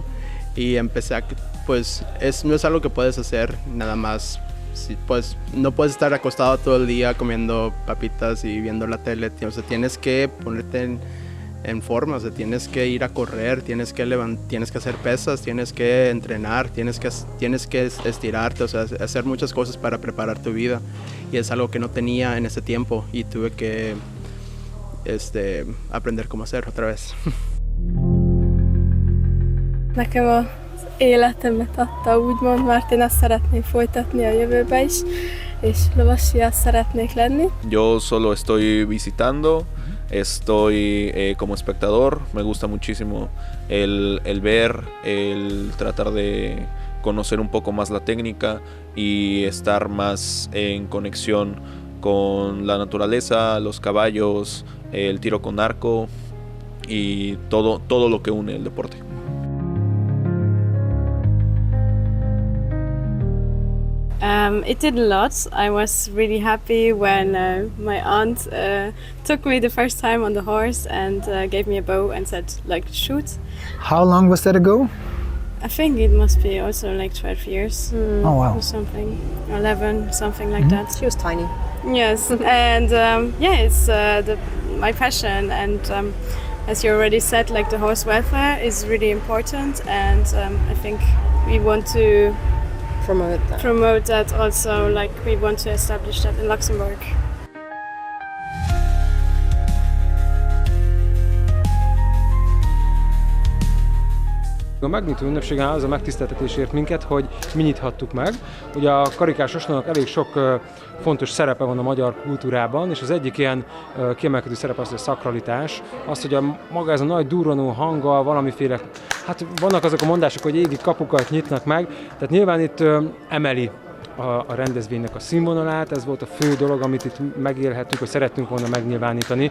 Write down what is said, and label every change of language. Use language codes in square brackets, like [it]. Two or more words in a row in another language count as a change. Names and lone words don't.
[es] y empecé a, pues no es algo que puedes hacer nada más, pues no puedes estar acostado todo el día comiendo papitas y viendo la tele, o sea, tienes que ponerte en forma, o sea, tienes que ir a correr, tienes que hacer pesas, tienes que entrenar, tienes que estirarte, o sea, hacer muchas cosas para preparar tu vida, y es algo que no tenía en ese tiempo, y tuve que aprender cómo hacer otra vez. [hu] Nekem az életemet adta, úgymond, mert én ezt szeretném folytatni a jövőbe is, és lovasias szeretnék lenni. [es] Yo solo estoy visitando, estoy como espectador, me gusta muchísimo el ver, el tratar de conocer un poco más la técnica y estar más en conexión con la naturaleza, los caballos, el tiro con arco y todo lo que une el deporte. [en] It did a lot. I was really happy when my aunt took me the first time on the horse and gave me a bow and said, like, shoot. How long was that ago? I think it must be also like 12 years. Oh, wow. Or something, 11, something like that. She was tiny. Yes, and yeah, it's my passion, and as you already said, like the horse welfare is really important, and I think we want to promote that also, like we want to establish that in Luxembourg. [hu] A megnyitó ünnepségen az a megtiszteltetésért minket, hogy mi nyithattuk meg. Ugye a karikás ostornak elég sok fontos szerepe van a magyar kultúrában, és az egyik ilyen kiemelkedő szerep az a szakralitás, az, hogy maga ez a nagy durranó hanggal valamiféle, hát vannak azok a mondások, hogy égi kapukat nyitnak meg, tehát nyilván itt emeli a rendezvénynek a színvonalát, ez volt a fő dolog, amit itt megélhettük, hogy szerettünk volna megnyilvánítani.